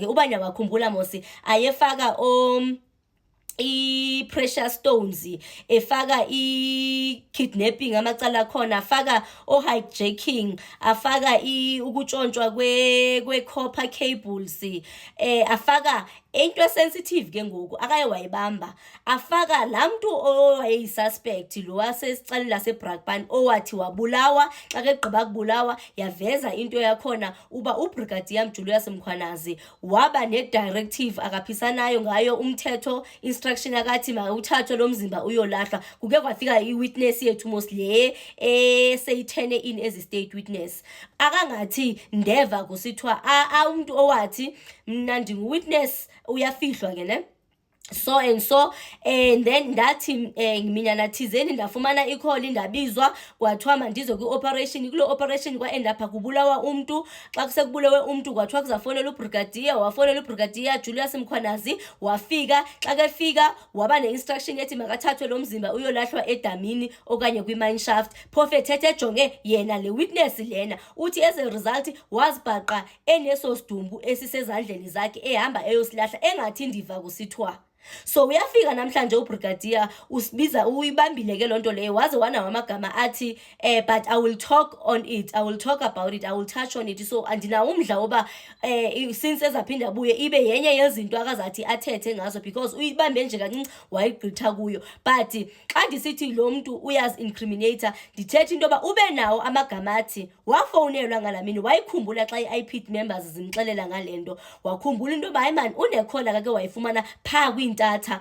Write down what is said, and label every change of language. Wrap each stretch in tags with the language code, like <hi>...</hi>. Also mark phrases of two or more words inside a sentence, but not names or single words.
<xh>Ubani wakhumbula mosi ayefaka i-</xh> <en>precious stones,</en> <xh>efaka i-kidnapping amacala khona, afaka o-hijacking, afaka ukutshontshwa kwe-</xh> <en>copper cables,</en> <xh>afaka into esensitive ke ngoku akaye wayibamba, afaka laa mntu owayeyisuspect lo wasesicaleni laseBrakpan owathi wabulawa. Xa kegqiba kubulawa yaveza into yakhona uba ubrigadier Mjulius Mkhwanazi waba ne-directive akaphisanayo ngayo umthetho, instruction akathi mawuthathwe lo mzimba uyolahlwa. Kuke kwafika i-witness yethu mostly seyithene</xh> <en>in as a state witness,</en> <xh>akangathi ndeva kusithiwa umuntu owathi mna ndingu-witness uyafihlwa ke ne.</xh> <en>So and so and then</en> <xh>ndathi minyana thizeni ndafumana ikholi ndabizwa kwathiwa mandize kwi-operation. Kulo operation kwa-end apha kubulawa umntu. Xa kusekubulawe umntu kwathiwa kuzafonela ubrigadier, wafonela ubrigadier Julius Mkhwanazi wafika. Xa kefika waba ne-instruction ethi makathathwe lo mzimba uyolahlwa edamini okanye kwi-mine shaft. Phofu ethethe ejonge yena le witness lena uthi</xh> <en>as a result</en> <xh>wazibhaqa eneso sidumbu esisezandleni zakhe ehamba eyosilahla engathi ndiva kusithiwa. So uyafika namhlanje ubrigadier usibiza uyibambile ke lonto leyo waze wana amagama athi</xh> <en>but I will talk on it, I will talk about it, I will touch on it.</en> <xh>So andinawo umdla oba since ezaphinda buye ibe yenye yezinto akazathi athethe ngazo, because uyibambe nje kancinci wayigqitha kuyo. But xa ndisithi lo muntu uyazi incriminator ndithetha into yoba ube nawo amagama athi wafowunelwa ngalamini wayikhumbula xa i-</xh> <en>IP members</en> <xh>zimxelela ngalento, wakhumbula into yoba hayi man unekhola kake wayifumana phaa kwintatha.</xh>